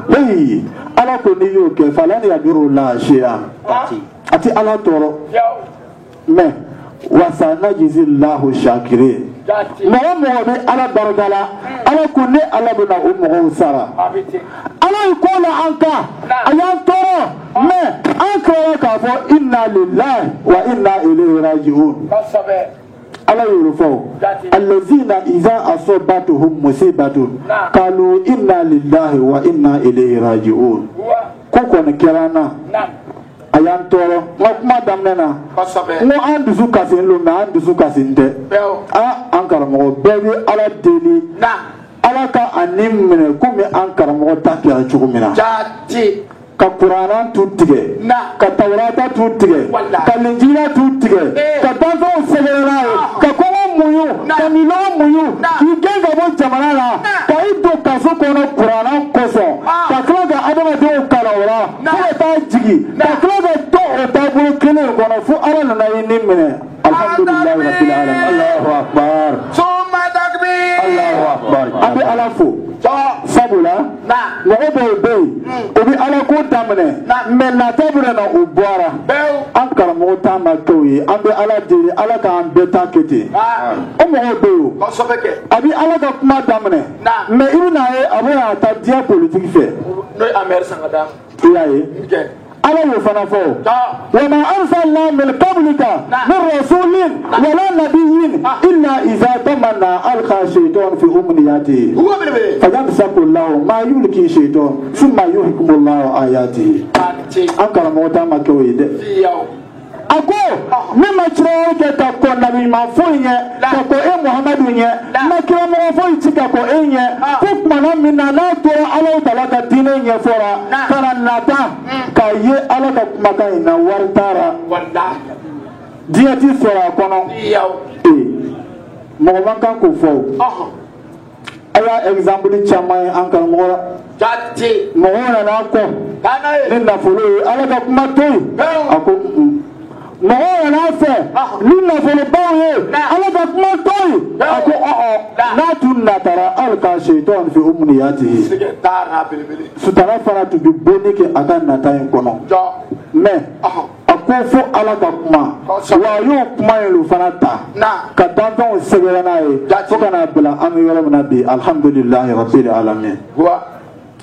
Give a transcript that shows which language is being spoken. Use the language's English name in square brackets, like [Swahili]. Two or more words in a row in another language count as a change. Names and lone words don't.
[Bambara] Hey Ala ko n'i y'o kɛ [Arabic] فلن يضر الله شيئا [Bambara] a ti Ala tɔɔrɔ mais [Arabic] وسنجزي الله الشاكرين. [Bambara] Mɔgɔ mɔgɔ bɛ Ala barika la Ala ko ne Ala bɛna o mɔgɔw sara. Ala ye ko la an kan a y'an tɔɔrɔ mais an kɛra k'a fɔ [Arabic] إنا لله وإنا إليه راجعون. [Bambara] Ala y'o fɔ [Arabic] الذين إذا أصابتهم مصيبة قالوا إنا لله وإنا إليه راجعون. [Bambara] Ko kɔni kɛra na a y'an tɔɔrɔ n ka kuma daminɛ na n ko an dusu kasilen don mais an dusu kasilen tɛ an karamɔgɔ bɛɛ bɛ Ala deli Ala ka a ni minɛ komi an karamɔgɔ ta kɛra cogo min na ka Kuranɛ tu tigɛ ka Tawurata tu tigɛ ka Linjila tu tigɛ ka danfɛnw sɛbɛn n'a ye ka kɔngɔ muɲu ka milɔn muɲu k'i gɛn ka bɔ jamana la ka i don kaso kɔnɔ Kuranɛ kosɔn ka tila ka adamadenw kalan o la fo ka taa jigin ka tila ka to o taabolo kelen kɔnɔ fo Ala nana i ni minɛ [Arabic] الحمد لله رب العالمين. الله أكبر. الله أكبر. [Bambara] An bɛ Ala fo sabula mɔgɔ dɔw bɛ yen o bɛ Ala ko daminɛ mais nata bɛ na o bɔra an karamɔgɔ ta ma kɛ o ye an bɛ Ala deli Ala k'an bɛɛ ta kɛ ten o mɔgɔw bɛ yen a bɛ Ala ka kuma daminɛ mais i bɛna ye a bɛna taa diɲɛ politiki fɛ i y'a ye Ala y'o fana fɔ [Arabic] وما أرسلنا من قبلك من رسول ولا نبي إلا إذا تمنى ألقى الشيطان في أمنيته فينسخ الله ما يلقي الشيطان ثم يحكم الله آياته. [Bambara] An karamɔgɔ ta ma kɛ o ye dɛ a ko ne ma kira kɛ ka kɔ nabi ɲuman foyi ɲɛ ka kɔ e Muhammadu ɲɛ ma kira mɔgɔ foyi ci ka kɔ e ɲɛ ko tumana min na n'a tora Ala Taala ka diinɛ ɲɛfɔra ka na nata k'a ye Ala ka kumakan in na wari taara diɲɛ ti sɔrɔ a kɔnɔ mɔgɔ man kan k'o fɔ o a y'a exemple caman ye an karamɔgɔ la mɔgɔw nana kɔ ni nafolo ye Ala ka kuma to yen a ko mɔgɔw nana fɛ ni nafolobaw ye Ala ka kuma to yen a ko n'a tun natara [Arabic] ألقى الشيطان في أمنيته [Bambara] sutara fana tun bɛ bonni kɛ a ka nata in kɔnɔ mais a ko fo Ala ka kuma wa a y'o kuma in fana ta ka danfɛnw sɛbɛn n'a ye fo ka n'a bila an bɛ yɔrɔ min na bi [Arabic] الحمد لله رب العالمين.